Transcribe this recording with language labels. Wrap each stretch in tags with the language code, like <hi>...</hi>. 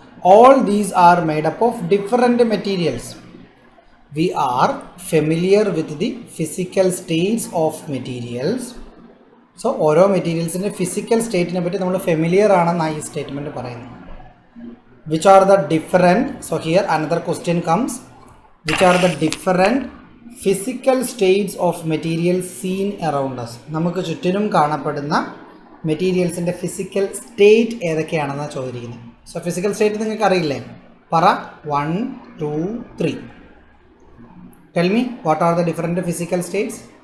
<en>All these are made up of different materials. We are familiar with the physical states of materials.</en> <ml>So, ഓരോ മെറ്റീരിയൽസിൻ്റെ physical സ്റ്റേറ്റിനെ പറ്റി നമ്മൾ familiar ആണെന്നാണ് ഈ statement പറയുന്നത്.</ml> <en>Which are the different, so here another question comes. Which are the different physical states of materials seen around us?</en> <ml>നമുക്ക് ചുറ്റിനും കാണപ്പെടുന്ന മെറ്റീരിയൽസിൻ്റെ physical state ഏതൊക്കെയാണെന്നാണ് ചോദിച്ചിരിക്കുന്നത്. സോ ഫിസിക്കൽ സ്റ്റേറ്റ് നിങ്ങൾക്ക് അറിയില്ലേ? പറ 1, 2, 3.</ml> <en>Tell me what are the different physical states?</en>